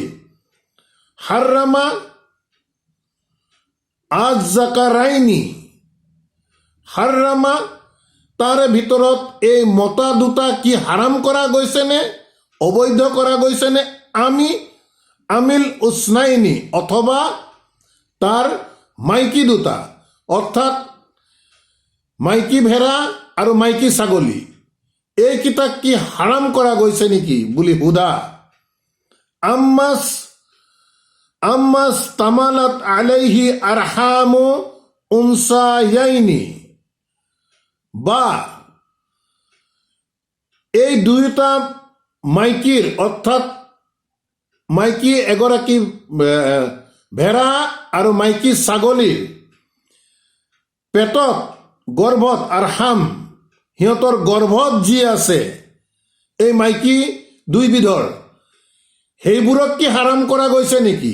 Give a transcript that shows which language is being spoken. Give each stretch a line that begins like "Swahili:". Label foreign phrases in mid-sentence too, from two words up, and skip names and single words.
Arabic: حرم الذكرين,
Assamese: হাৰৰামা, তাৰে ভিতৰত এই মতা 2টা কি হাৰাম কৰা গৈছেনে, অবৈধ কৰা গৈছেনে,
Arabic: أم الأنثيين,
Assamese: অথবা তাৰ মাইকী 2টা, অৰ্থাৎ মাইকী ভেড়া আৰু মাইকী ছাগলী, এইকেইটা কি হাৰাম কৰা গৈছে নেকি বুলি হুদা।
Arabic: أما اشتملت عليه أرحام الأنثيين,
Assamese: বা এই 2টা মাইকীৰ, অৰ্থাৎ মাইকী এগৰাকী ভেড়া আৰু মাইকী ছাগলীৰ পেটত, গৰ্ভত, আৰহাম, সিহঁতৰ গৰ্ভত যি আছে এই মাইকী 2 বিধৰ, সেইবোৰক কি হাৰাম কৰা গৈছে নেকি?